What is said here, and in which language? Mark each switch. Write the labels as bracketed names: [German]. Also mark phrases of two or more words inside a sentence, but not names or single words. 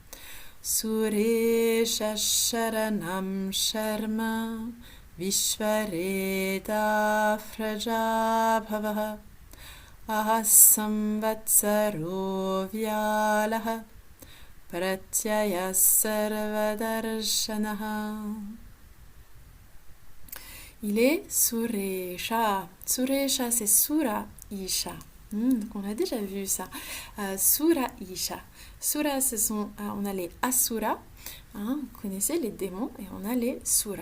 [Sanskrit] सुरेशः शरणं शर्म विश्वरेताः प्रजाभवः अहः संवत्सरो व्यालः प्रत्ययः सर्वदर्शनः. [French] Il est Suresha. Suresha, c'est Sura Isha. Donc on a déjà vu ça. Sura Isha. Sura, on a les Asura. Vous connaissez les démons et on a les Sura.